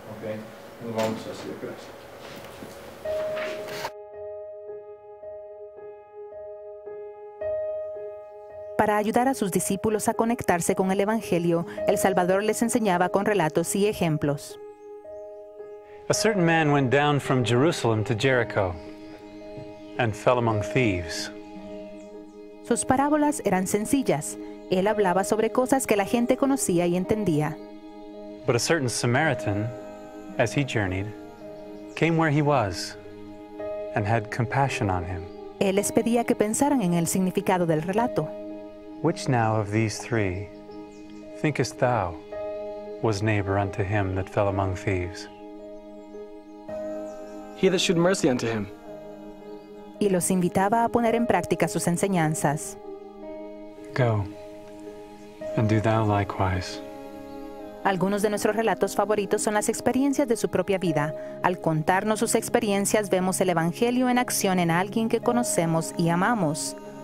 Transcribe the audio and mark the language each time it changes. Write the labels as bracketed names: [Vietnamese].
[Spanish] ¿Okay? Nos vamos a hacer. Gracias. Para ayudar a sus discípulos a conectarse con el Evangelio, el Salvador les enseñaba con relatos y ejemplos. [English] A certain man went down from Jerusalem to Jericho and fell among thieves. [Spanish] Sus parábolas eran sencillas. Él hablaba sobre cosas que la gente conocía y entendía. [English] But a certain Samaritan, as he journeyed, came where he was and had compassion on him. [Spanish] Él les pedía que pensaran en el significado del relato. [English] Which now of these three, thinkest thou, was neighbor unto him that fell among thieves? He that shewed mercy unto him. [Spanish] Y los invitaba a poner en práctica sus enseñanzas. [English] Go, and do thou likewise. [Spanish] Algunos de nuestros relatos favoritos son las experiencias de su propia vida. Al contarnos sus experiencias, vemos el Evangelio en acción en alguien que conocemos y amamos.